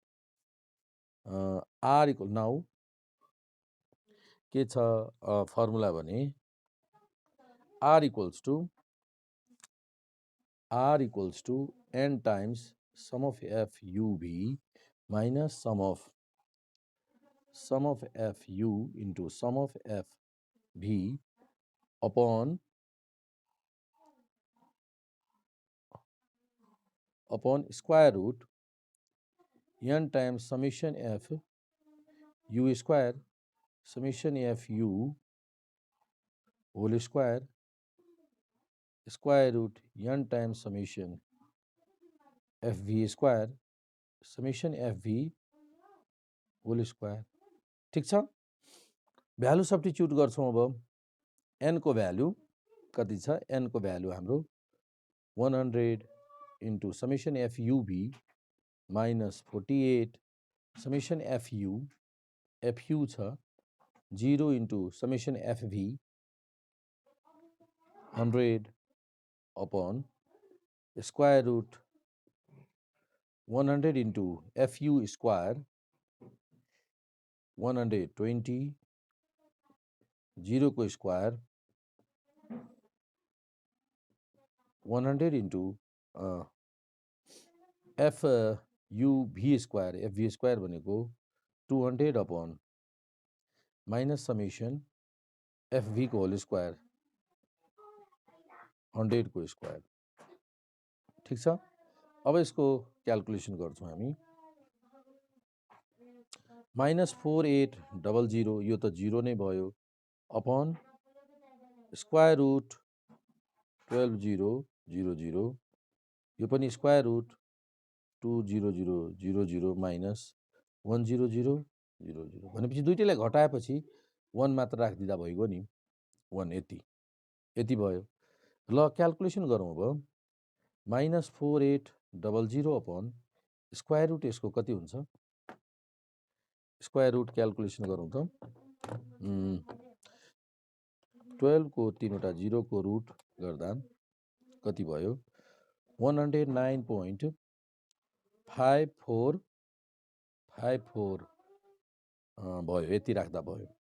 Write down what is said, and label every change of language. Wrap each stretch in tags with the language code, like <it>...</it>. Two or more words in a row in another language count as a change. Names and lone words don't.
<en>r equal now</en> <ne>के छ फर्मुला भने</ne> <en>r equals to n times sum of f uv minus sum of f u into sum of f v upon square root n times summation f u square summation f u whole square root n times summation f v square summation f v whole square.</en> <ne>ठीक छ।</ne> <en>value substitute</en> <ne>गर्छौँ। अब n को भ्यालु कति छ? n को भ्यालु हाम्रो 100</ne> <en>into summation f uv minus 48 summation f u</en> <ne>छ 0</ne> <en>into summation f v 100 upon square root 100 into f u square</en> <ne>120 0 को स्क्वायर 100</ne> <en>into f u v square</en> <ne>भनेको 200</ne> <en>upon minus summation f v</en> <ne>को</ne> <en>whole square</en> <ne>100 को स्क्वायर। ठीक छ। अब यसको क्याल्कुलेसन गर्छौँ हामी।</ne> <en>minus 4800</en> <ne>यो त 0 नै भयो</ne> <en>upon square root 12000</en> <ne>यो पनि</ne> <en>square root 20000 minus 10000</en> <ne>भनेपछि दुईटैलाई घटाएपछि 1 मात्र राखिदिँदा भइगयो नि। 1 यति भयो। ल क्याल्कुलेसन गरौँ अब।</ne> <en>minus 4800 upon square root</en> <ne>यसको कति हुन्छ?</ne> <en>square root calculation</en> <ne>गरौँ त। 12 को 3वटा 0 को रूट गर्दा कति भयो? 109.54 भयो। यति राख्दा भयो।</ne>